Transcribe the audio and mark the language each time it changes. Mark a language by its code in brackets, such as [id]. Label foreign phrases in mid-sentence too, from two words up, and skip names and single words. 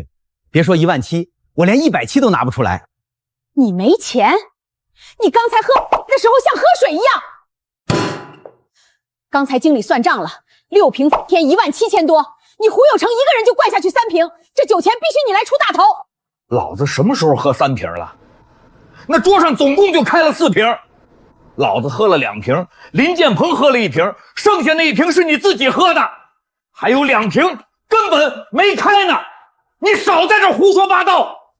[zh] 別說17000，我連170都拿不出來。你沒錢？你剛才喝的時候像喝水一樣。剛才經理算賬了，6瓶天17000多，你胡有成一個人就灌下去3瓶，這酒錢必須你來出大頭。老子什麼時候喝3瓶了？那桌上總共就開了4瓶，老子喝了2瓶，林建鵬喝了1瓶，剩下那1瓶是你自己喝的，還有2瓶根本沒開呢，你少在這胡說八道。